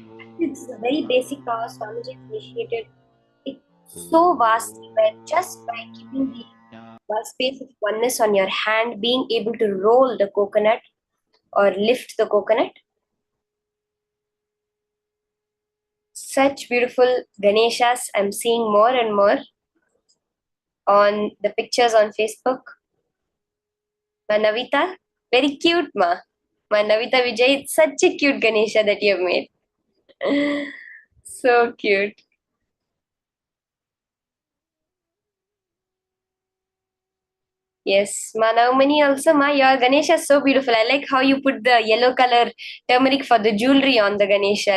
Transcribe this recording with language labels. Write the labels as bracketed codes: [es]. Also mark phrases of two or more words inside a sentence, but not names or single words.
[en] This is a very basic power Swamiji has initiated. It's so vastly where just by keeping the space of oneness on your hand, being able to roll the coconut or lift the coconut. Such beautiful Ganeshas I'm seeing more and more on the pictures on Facebook. Ma Navita, very cute ma. Ma Navita Vijay, it's such a cute Ganesha that you have made. So cute. Yes, Ma Navamani also, Ma, your Ganesha is so beautiful. I like how you put the yellow color turmeric for the jewelry on the Ganesha.